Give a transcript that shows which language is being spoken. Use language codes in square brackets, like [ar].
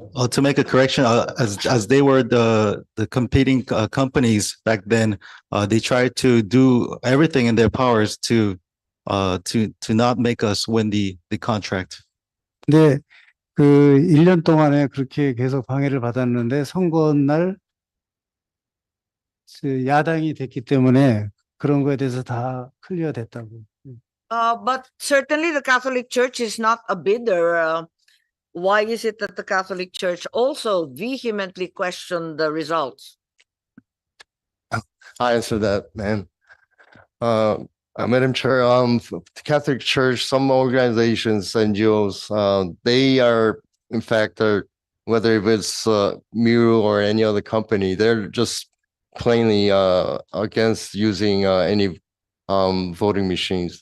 [en] To make a correction, as they were the competing companies back then, they tried to do everything in their powers to not make us win the contract. [ko] 근데 그 1년 동안에 그렇게 계속 방해를 받았는데 선거 날 야당이 됐기 때문에 그런 거에 대해서 다 클리어 됐다고. [en] But certainly the Catholic Church is not a bidder. Why is it that the Catholic Church also vehemently questioned the results? I answer that, man. Madam Chair, the Catholic Church, some organizations, NGOs, they are, in fact, whether if it's Miru or any other company, they're just plainly against using any voting machines.